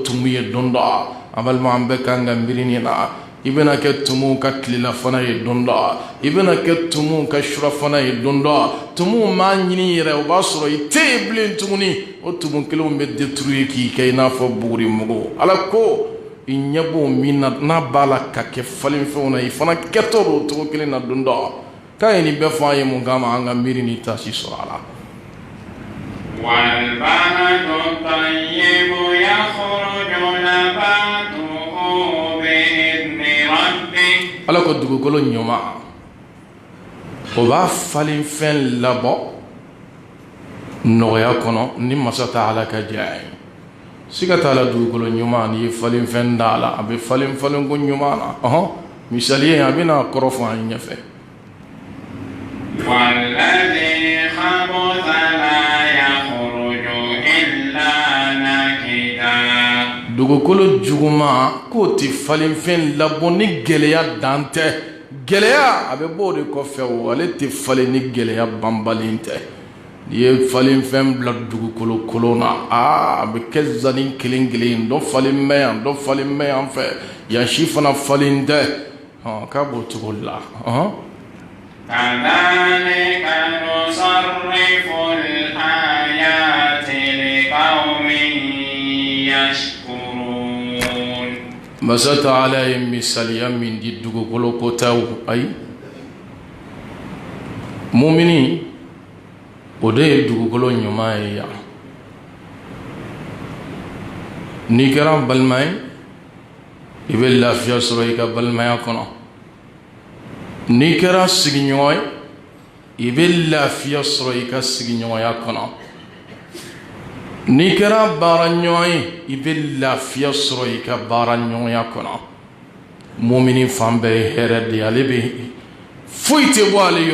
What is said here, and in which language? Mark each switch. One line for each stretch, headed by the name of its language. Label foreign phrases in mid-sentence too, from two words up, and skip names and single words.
Bambara: tumu ye don dɔ an balima an bɛɛ kan ka miiri nin na i bɛna kɛ tumu ka tilelafana ye don dɔ i bɛna kɛ tumu ka surafana ye don dɔ tumu maa ɲini yɛrɛ o b'a sɔrɔ i tɛ yen bilen tuguni o tumu kelenw bɛ détruire k'i kɛ i n'a fɔ buguri mugu ala ko i ɲɛ b'o min na n'a b'a la ka kɛ falenfɛnw na i fana kɛtɔ do o cogo kelen na don dɔ k'a ye nin bɛɛ fɔ an ye mun kama an ka miiri ni taasi sɔrɔ a la.
Arabic: والبلد الطيب يخرج نباته بإذن ربه
Bambara: ala ko dugukolo ɲuman o b'a falen fɛn labɔ nɔgɔya kɔnɔ ni masa ta ala ka diya ye siga t'a la dugukolo ɲuman n'i ye falen fɛn da la a bɛ falen falen ko ɲuman na misali ye a bɛna kɔrɔ fɔ an ɲɛfɛ.
Arabic: والذي خبث لا يخرج إلا نكدا
Bambara: dugukolo juguman k'o tɛ falen fɛn labɔ ni gɛlɛya dan tɛ gɛlɛya a bɛ bɔ o de kɔfɛ o ale tɛ falen ni gɛlɛya banbalen tɛ n'i ye falen fɛn bila dugukolo kolon na a bɛ kɛ zani kelen kelen dɔ falen bɛ yan dɔ falen bɛ yan fɛ yan si fana falen tɛ k'a b'o cogo la.
Arabic: كذلك نصرف الآيات لقوم يشكرون
Bambara: masa taala ye misaliya min di dugukolo kotaw ayi mumini o de ye dugukolo ɲuman ye yan n'i kɛra balima ye i bɛ lafiya sɔrɔ i ka balimaya kɔnɔ n'i kɛra sigiɲɔgɔn ye i bɛ lafiya sɔrɔ i ka sigiɲɔgɔnya kɔnɔ n'i kɛra baaraɲɔgɔn ye i bɛ lafiya sɔrɔ i ka baaraɲɔgɔnya kɔnɔ mumini fan bɛɛ ye hɛrɛ de ye ale bɛ foyi tɛ bɔ ale